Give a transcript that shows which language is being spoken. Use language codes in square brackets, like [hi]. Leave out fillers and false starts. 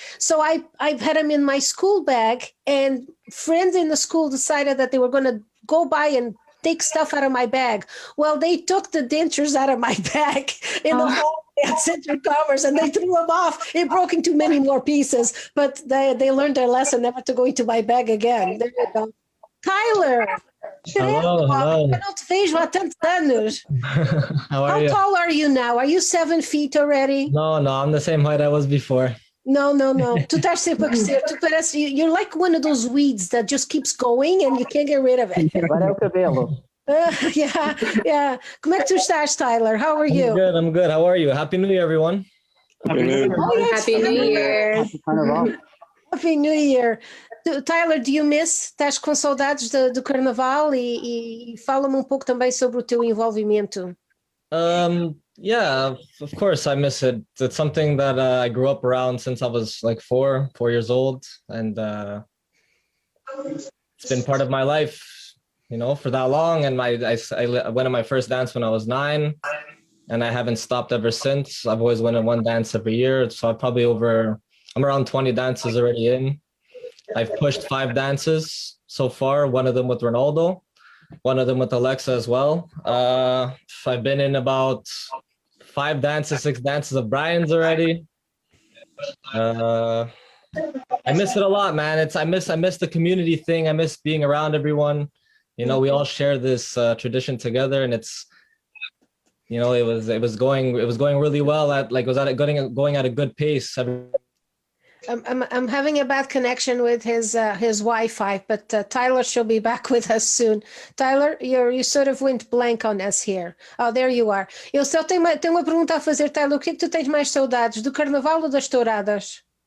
[en] So I've had him in my school bag, and friends in the school decided that they were going to go by and take stuff out of my bag. Well, they took the dentures out of my bag in the hallway at Center Commerce, and they threw them off. It broke into many more pieces, but they learned their lesson never to go into my bag again. There you go. Tyler. Hello, hello. [pt] Eu não te vejo há tantos anos. [en] How are How you? tall are you now? Are you 7 feet already? No, I'm the same height I was before. No. [pt] Tu estás sempre a crescer. Tu parece, [en] you're like one of those weeds that just keeps going and you can't get rid of it. [pt] Agora é o cabelo. Yeah. Como é que tu estás, Tyler? [en] How are you? I'm good. How are you? Happy New Year, everyone. Happy New Year. Oh, yes. Happy New Year. Happy Carnaval. Happy New Year. Tyler, do you miss? [pt] Estás com saudades do Carnaval e fala-me um pouco também sobre o teu envolvimento. [en] Yeah, of course I miss it. It's something that I grew up around since I was like 4 years old, and it's been part of my life, for that long. And I went to my first dance when I was 9, and I haven't stopped ever since. I've always went to one dance every year, so I'm around 20 dances already in. I've pushed 5 dances so far, one of them with Ronaldo, one of them with Alexa as well. I've been in about 6 dances of Brian's already. I miss it a lot, man. I miss the community thing. I miss being around everyone. We all share this tradition together, and it's, it was going really well. Going at a good pace. I'm having a bad connection with his Wi-Fi, but Tyler shall be back with us soon. Tyler, you sort of went blank on us here. Oh, there you are. [pt] Eu só tenho uma pergunta a fazer, Tyler. O que é que tu tens mais saudades, do Carnaval ou das touradas?